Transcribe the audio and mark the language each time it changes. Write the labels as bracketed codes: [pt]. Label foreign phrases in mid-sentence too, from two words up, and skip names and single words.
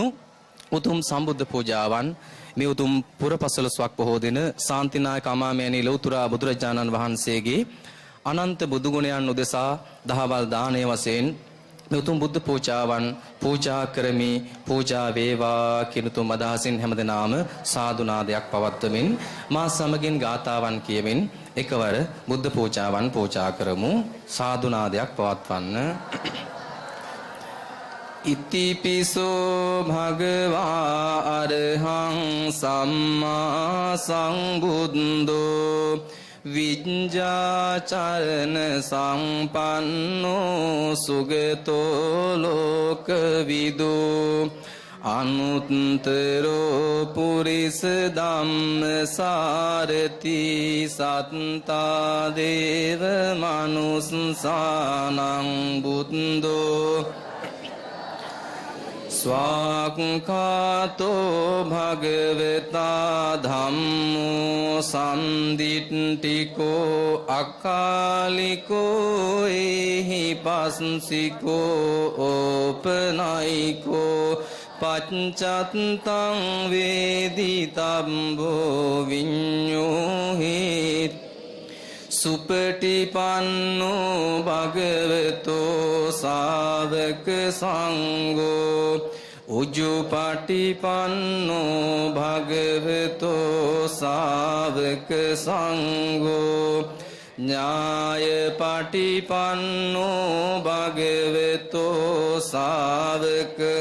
[si] යෙදුණු උතුම් සම්බුද්ධ පූජාවන් මේ උතුම් පුරපසළොස්වක් පොහෝ දින ශාන්තිනායක අමාමෑණී ලෞතර බුදුරජාණන් වහන්සේගේ අනන්ත බුදු ගුණයන් උදෙසා දහවල් දානය වශයෙන් මේ උතුම් බුද්ධ පූජාවන් පූජා කරමි පූජා වේවා කියන උතුම් අදහසින් හැමදෙනාම සාදු නාදයක් පවත්වමින් මා සමගින් ගාථාවන් කියමින් එකවර බුද්ධ පූජාවන් පූජා කරමු සාදු නාදයක් පවත්වන්න [pi] ඉතිපිසෝ භගවා අරහං සම්මා සංබුද්ධෝ විඤ්ඤාචරණ සම්පන්නෝ සුගතෝ ලෝකවිදු අනුත්තරෝ පුරිස ධම්මසාරති සත්තා දේව මනුස්සානං බුද්ධෝ ස්වාක්ඛාතෝ භගවතා ධම්මෝ සම්දිට්ඨිකෝ අකාලිකෝ එහි පස්සිකෝ ඕපනයිකෝ පච්චත්තං වේදිතබ්බෝ විඤ්ඤෝහි සුපටිපන්නෝ භගවතෝ සාවක සංඝෝ උජුපටිපන්නෝ භගවතෝ සාවක සංඝෝ ඥායපටිපන්නෝ භගවතෝ සාවක